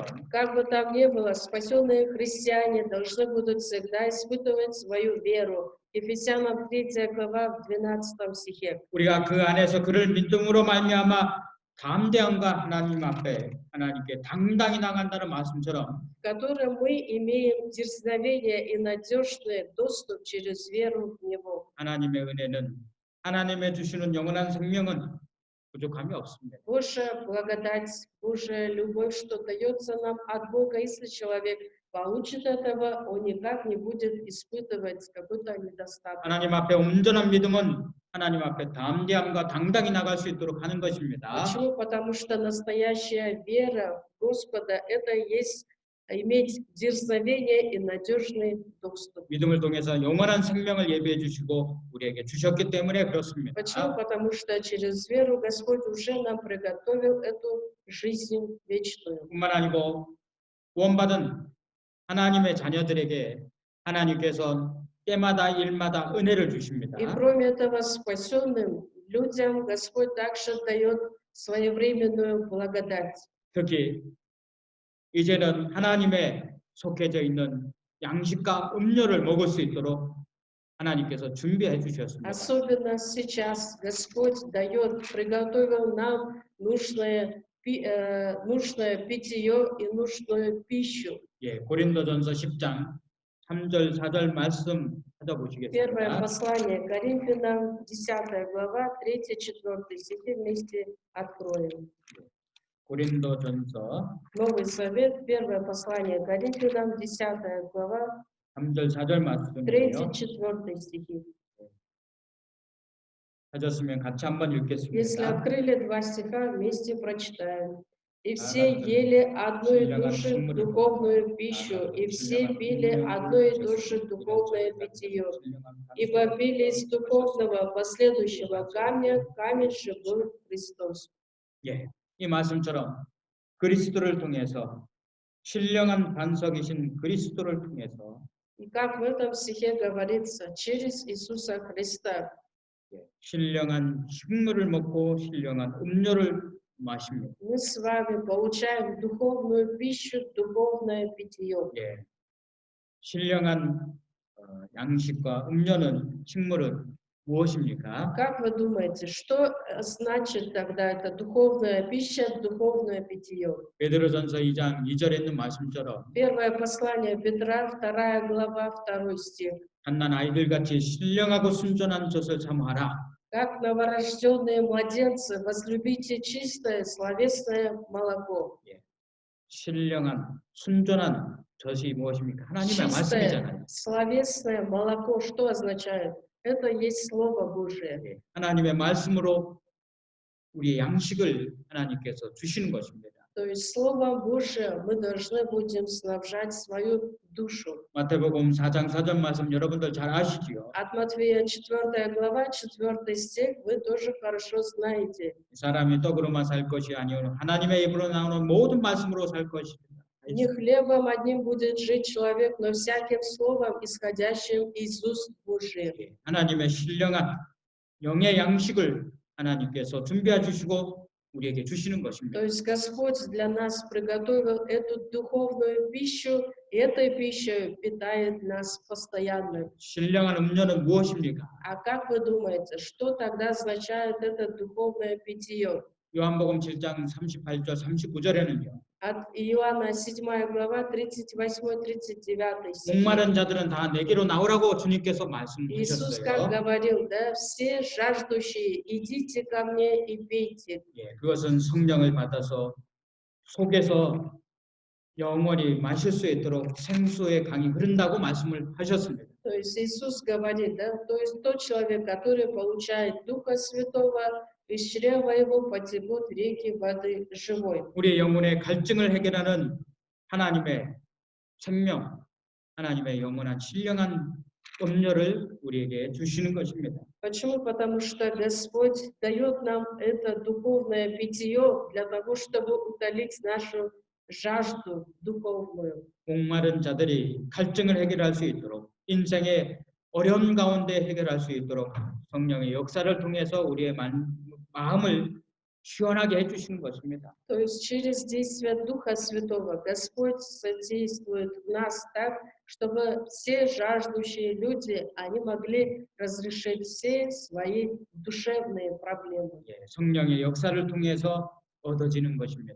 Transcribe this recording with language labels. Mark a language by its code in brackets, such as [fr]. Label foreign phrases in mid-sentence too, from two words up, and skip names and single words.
[ru] Как бы там ни было, спасенные христиане должны будут всегда испытывать свою веру. Ефесянам 3 глава, в 12 стихе. [ko] 우리가 그 안에서 그를 믿음으로 말미암아 담대함과 하나님 앞에 하나님께 당당히 나간다는 말씀처럼 [ru] В котором мы имеем дерзновение и надежный доступ через веру в Него. [ko] 하나님의 은혜는 하나님의 주시는 영원한 생명은 부족함이 없습니다. [ru] Божья благодать, Божья любовь, что дается нам от Бога, если человек получит этого, он никак не будет испытывать какой-то недостаток. [ko] 하나님 앞에 온전한 믿음은 하나님 앞에 담대함과 당당히 나갈 수 있도록 하는 것입니다. [ru] Почему? Потому что настоящая вера в Господа — это есть иметь дерзновение и надежный доступ. [ko] 믿음을 통해서 영원한 생명을 예비해 주시고 우리에게 주셨기 때문에 그렇습니다. [ru] Почему? Потому что через веру Господь уже нам приготовил эту жизнь вечную. [ko] 뿐만 아니고 구원받은 하나님의 자녀들에게 하나님께서 때마다 일마다 은혜를 주십니다. [ru] И кроме этого, спасенным людям Господь также дает своевременную благодать. [ko] 특히 이제는 하나님의 속해져 있는 양식과 음료를 먹을 수 있도록 하나님께서 준비해 주셨습니다. [ru] Особенно сейчас Господь дает, приготовил нам нужное питье и нужную пищу. [ko] 예, 고린도전서 10장 3절 4절 말씀 [ru] Первое [ko] 찾아보시겠습니다. [ru] послание Коринфянам, 10 глава, 3-4 стихи вместе откроем. [ko] 고린도전서 [ru] Новый Завет, первое послание Коринфянам, 10 глава, [ko] 3절 4절 말씀이에요. [ru] 3-4 стихи. [ko] 찾았으면 같이 한번 [ru] Если [ko] 읽겠습니다. [ru] открыли 2 стиха, вместе прочитаем. «И все ели одной души духовную пищу, и все пили одной души духовное питье. Ибо пили из духовного последующего камня, камень же был Христос». [ko] 예, 이 말씀처럼 그리스도를 통해서 신령한 반석이신 그리스도를 통해서 [ru] И как в этом стихе говорится, через Иисуса Христа [ko] 신령한 식물을 먹고 신령한 음료를 마십니다. [ru] мы с вами получаем духовную пищу, духовное питье. [ko] 예, 신령한 양식과 음료는 식물은 무엇입니까? [ru] Как вы думаете, что значит тогда это духовная пища, духовное питье? [ko] 베드로전서 2장 2절에 있는 말씀처럼 [ru] Первое послание Петра, 2 глава, 2 стих. [ko] 갓난 아이들같이 신령하고 순전한 젖을 참하라. [ru] Как новорожденные младенцы, возлюбите чистое, словесное молоко. [ko] 신령한 순전한 젖이 무엇입니까? 하나님의 [ru] Чистое, [ko] 말씀이잖아요. [ru] словесное молоко, что означает? Это есть Слово Божие. [ko] 예, 하나님의 말씀으로 우리의 양식을 하나님께서 주시는 것입니다. [ru] То есть Словом Божиим мы должны будем снабжать свою душу. [ko] 마태복음 4장 4절 말씀 여러분들 잘 아시지요? [ru] От Матфея 4 глава, 4 стих, вы тоже хорошо знаете. [ko] 사람이 떡으로만 살 것이 아니요 하나님의 입으로 나오는 모든 말씀으로 살 것이다. [ru] Не хлебом одним будет жить человек, но всяким словом, исходящим из уст Божьих. [ko] 하나님의 신령한 영의 양식을 하나님께서 준비해 주시고 우리에게 주시는 것입니다. [ru] То есть Господь для нас приготовил эту духовную пищу, и этой пищей питает нас постоянно. [ko] 신령한 음료는 무엇입니까? [ru] А как вы думаете, что тогда означает это духовное питье? [ko] 요한복음 7장 38절 39절에는요. [ru] От Иоанна 7 глава, 38-39 стих. [ko] 목마른 자들은 다 내게로 나오라고 주님께서 [ru] Иисус как [ko] 말씀하셨어요. [ru] говорил, да, все жаждущие, идите ко мне и пейте. [ko] 예, 그것은 성령을 받아서 속에서 영원히 마실 수 있도록 생수의 강이 흐른다고 말씀을 하셨습니다. [ru] То есть Иисус говорит, да, то есть тот человек, который получает Духа Святого, из чрева его потекут реки воды живой. [ko] 우리의 영혼의 갈증을 해결하는 하나님의 생명, 하나님의 영원한 신령한 음료를 우리에게 주시는 것입니다. [ru] Почему? Потому что Господь дает нам это духовное питье для того, чтобы утолить нашу жажду духовную. [ko] 목마른 자들이 갈증을 해결할 수 있도록 인생의 어려움 가운데 해결할 수 있도록 성령의 역사를 통해서 우리의 마음을 시원하게 해주시는 것입니다. [ru] То есть через действие Духа Святого Господь содействует в нас так, чтобы все жаждущие люди, они могли разрешить все свои душевные проблемы. [ko] 예, 성령의 역사를 통해서 얻어지는 것입니다.